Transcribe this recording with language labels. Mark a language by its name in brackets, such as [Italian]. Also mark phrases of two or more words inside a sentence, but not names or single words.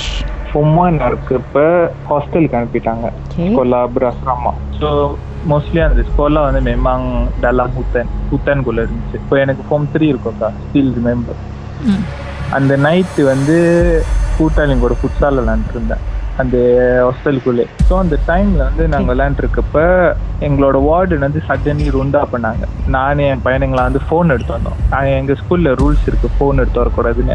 [Tamil] பொம்மான்னு இருக்கப்ப ஹாஸ்டலுக்கு அனுப்பிட்டாங்க, [Malay] sekolah berasrama. [English] so mostly [Tamil] அந்த ஸ்கோலா [Malay] memang dalam hutan- [Tamil] குள்ள இருந்துச்சு. இப்போ எனக்கு ஃபார்ம் 3 இருக்கும்க்கா, [English] still remember. [Tamil] அந்த நைட்டு கூட்டாளிங்க ஒரு ஃபுட்சால் விளையாண்டுருந்தேன் அந்த ஹாஸ்டலுக்குள்ளே. ஸோ அந்த டைமில் நாங்கள் விளையாண்டுருக்கப்ப எங்களோட வார்டன் சடன்லி ருண்டா பண்ணாங்க. நானே என் பையனுங்களை ஃபோன் எடுத்து வந்தோம். எங்கள் ஸ்கூலில் ரூல்ஸ் இருக்குது ஃபோன் எடுத்து வரக்கூடாதுன்னு.